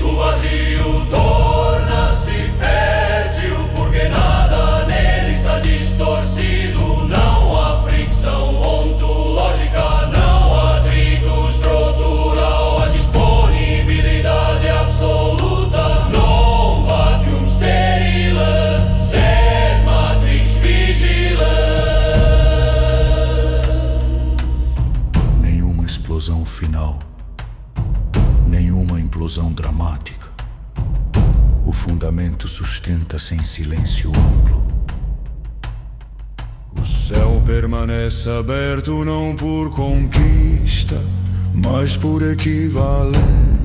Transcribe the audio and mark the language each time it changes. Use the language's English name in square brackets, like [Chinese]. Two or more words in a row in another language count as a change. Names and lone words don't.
[Portuguese] O vazio torna-se fértil porque nada nele está distorcido. Não há fricção ontológica, não há atrito estrutural, a disponibilidade absoluta. [Latin] Non vacuum sterile, sed matrix vigila. [Portuguese] Nenhuma explosão final, nenhuma implosão dramática. O fundamento sustenta-se em silêncio amplo. O céu permanece aberto não por conquista, mas por equivalência.